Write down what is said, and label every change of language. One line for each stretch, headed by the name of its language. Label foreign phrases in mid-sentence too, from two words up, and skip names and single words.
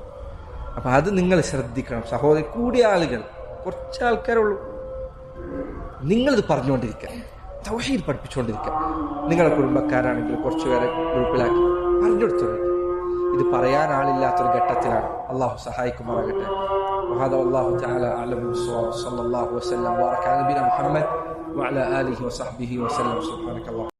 Malayalam: അപ്പൊ അത് നിങ്ങൾ ശ്രദ്ധിക്കണം സഹോദരി. കൂടിയ ആളുകൾ കുറച്ച് ആൾക്കാരുള്ളൂ. നിങ്ങളിത് പറഞ്ഞുകൊണ്ടിരിക്കുക, തൗഹീദ് പഠിപ്പിച്ചുകൊണ്ടിരിക്കുക. നിങ്ങളുടെ കുടുംബക്കാരാണെങ്കിൽ കുറച്ചുപേരെ ഗ്രൂപ്പിലാക്കി പറഞ്ഞു കൊടുത്തോളൂ. ഇത് പറയാൻ ആളില്ലാത്തൊരു ഘട്ടത്തിലാണ്. അള്ളാഹു സഹായിക്കുമാറാകട്ടെ.
Arabic: وهذا والله تعالى أعلم بالصواب. صلى الله وسلم وبارك على نبينا محمد وعلى آله وصحبه وسلم. سبحانك اللهم